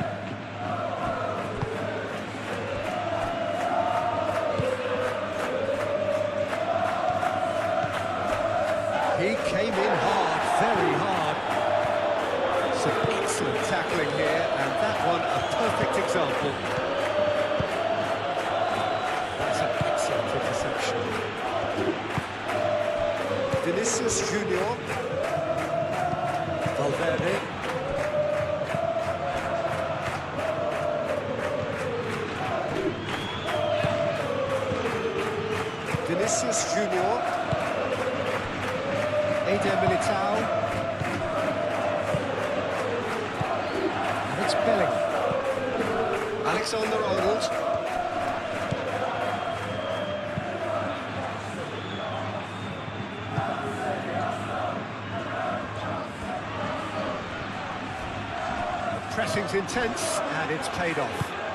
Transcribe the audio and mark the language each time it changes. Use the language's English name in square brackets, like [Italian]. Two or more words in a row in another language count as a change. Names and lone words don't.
[English] He came in hard, very hard. Some excellent tackling here, and that one a perfect example. That's an excellent interception. Vinicius Junior. Valverde. Vinicius Junior. Militao. And it's Bellingham. Alexander-Arnold. Pressing's intense, and it's paid off.